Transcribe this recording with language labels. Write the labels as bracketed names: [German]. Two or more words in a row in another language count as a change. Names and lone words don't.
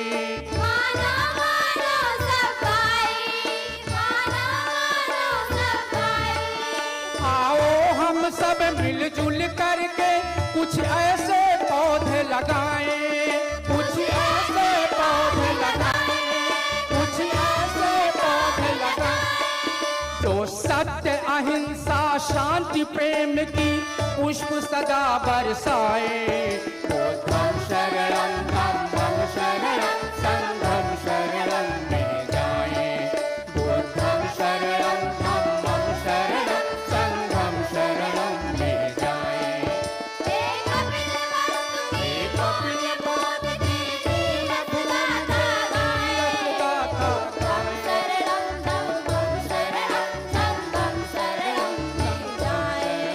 [Hindi] आओ हम सब मिलजुल करके कुछ ऐसे पौधे लगाएं। कुछ ऐसे पौधे लगाएं। कुछ ऐसे पौधे लगाएं जो सत्य अहिंसा शांति प्रेम की पुष्प सदा बरसाए। [Pali] बुद्धं शरणं धम्मं शरणं संघं शरणं [Hindi] में जाएं। [Pali] बुद्धं शरणं धम्मं शरणं संघं शरणं [Hindi] में जाएं। हे कपिल वस्तु की तीरथ गाथा गाएं। [Pali] बुद्धं शरणं धम्मं शरणं संघं शरणं [Hindi] में जाएं।